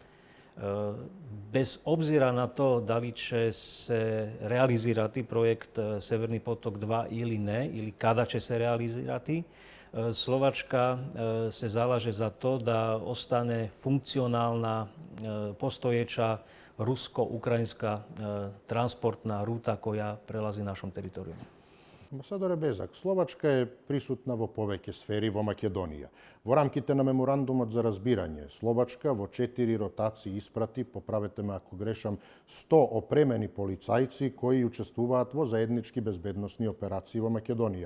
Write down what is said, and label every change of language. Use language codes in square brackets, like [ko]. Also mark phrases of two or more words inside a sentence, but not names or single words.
[sr] Bez obzira na to da li će se realizirati projekt Severni potok 2 ili ne, ili kada će se realizirati, Slovačka se zalaže za to da ostane funkcionalna postojeća rusko-ukrajinska transportna ruta koja prelazi našom teritorijom. [mk] Амбасадоре Безак, Словачка е присутна во повеќе сфери во Македонија. Во рамките на меморандумот за разбирање, Словачка во 4 ротации испрати, поправете ме ако грешам, 100 опремени полицајци кои учествуваат во заеднички безбедносни операции во Македонија.